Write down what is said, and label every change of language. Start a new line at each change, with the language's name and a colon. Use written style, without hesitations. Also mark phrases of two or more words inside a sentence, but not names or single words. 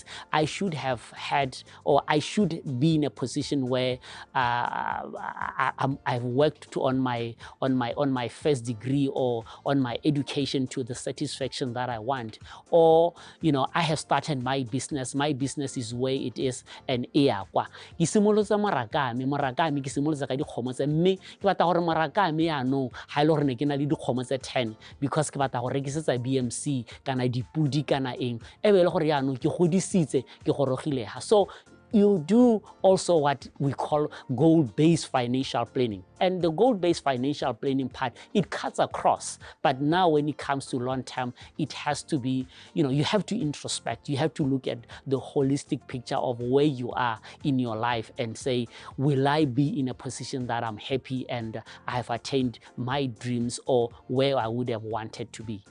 English: I should have had, or I should be in a position where I've worked on my first degree or on my education to the satisfaction that I want. Or, you know, I have started my business is where it is, and
Tswana: kwa ki simolotsa morakame ki simolotsa ka dikgomo tse, mme ke batla gore morakame yaanong ga ile gore ne ke na le dikgomo tse 10 because ke batla go rekisetsa BMC kana dipudi kana eng e be le gore yaanong ke godisitse ke gorogile ha.
English: So you do also what we call goal-based financial planning. And the goal-based financial planning part, it cuts across. But now when it comes to long-term, it has to be, you know, you have to introspect. You have to look at the holistic picture of where you are in your life and say, will I be in a position that I'm happy and I have attained my dreams or where I would have wanted to be?